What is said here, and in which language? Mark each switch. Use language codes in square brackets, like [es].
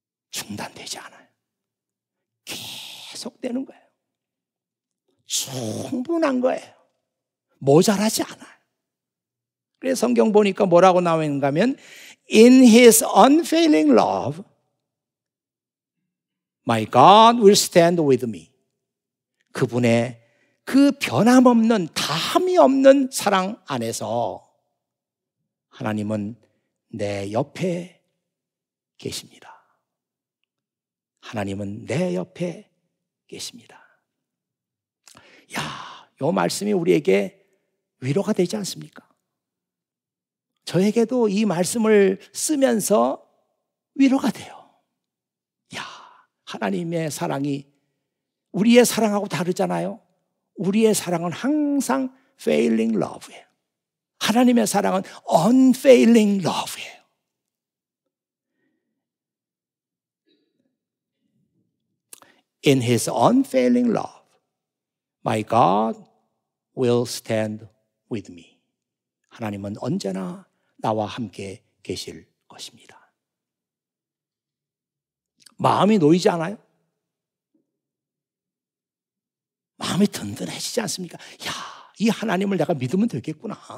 [ko] 중단되지 않아요. 계속되는 거예요. 충분한 거예요. 모자라지 않아요. 그래서 성경 보니까 뭐라고 나와 있는가 하면 [en] In His unfailing love My God will stand with me. [ko] 그분의 그 변함없는 다함이 없는 사랑 안에서 하나님은 내 옆에 계십니다. 하나님은 내 옆에 계십니다. 야, 이 말씀이 우리에게 위로가 되지 않습니까? 저에게도 이 말씀을 쓰면서 위로가 돼요. 야, 하나님의 사랑이 우리의 사랑하고 다르잖아요. 우리의 사랑은 항상 failing love예요. 하나님의 사랑은 unfailing love예요. [en] In His unfailing love, my God will stand with me. [ko] 하나님은 언제나 나와 함께 계실 것입니다. 마음이 놓이지 않아요? 마음이 든든해지지 않습니까? 야, 이 하나님을 내가 믿으면 되겠구나.